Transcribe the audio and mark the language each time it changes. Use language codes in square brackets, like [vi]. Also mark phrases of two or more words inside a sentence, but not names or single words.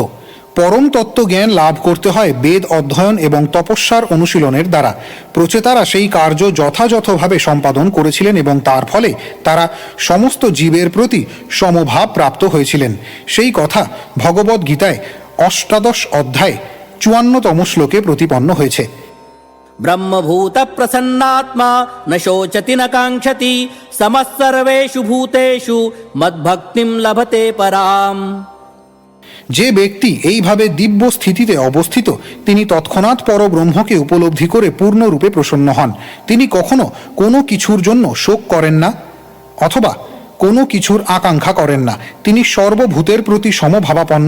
[bn] পরম তত্ত্ব জ্ঞান লাভ করতে হয় বেদ অধ্যয়ন এবং তপস্যার অনুশীলনের দ্বারা। প্রচেতারা সেই কার্য যথাযথভাবে সম্পাদন করেছিলেন এবং তার ফলে তারা সমস্ত জীবের প্রতি সমভাব প্রাপ্ত হয়েছিলেন। সেই কথা ভগবদ্ গীতায় ৮ অধ্যায় ৫৪তম শ্লোকে প্রতিপন্ন হয়েছে। [sa] ब्रह्मभूत प्रसन्नात्मा न शोचति न काङ्क्षति समः सर्वेषु भूतेषु मद्भक्तिं लभते पराम्। [bn] যে ব্যক্তি এইভাবে দিব্য স্থিতিতে অবস্থিত তিনি তৎক্ষণাৎ পরব্রহ্মকে উপলব্ধি করে পূর্ণরূপে প্রসন্ন হন। তিনি কখনো কোনো কিছুর জন্য শোক করেন না অথবা কোনো কিছুর আকাঙ্ক্ষা করেন না। তিনি সর্বভূতের প্রতি সমভাবাপন্ন।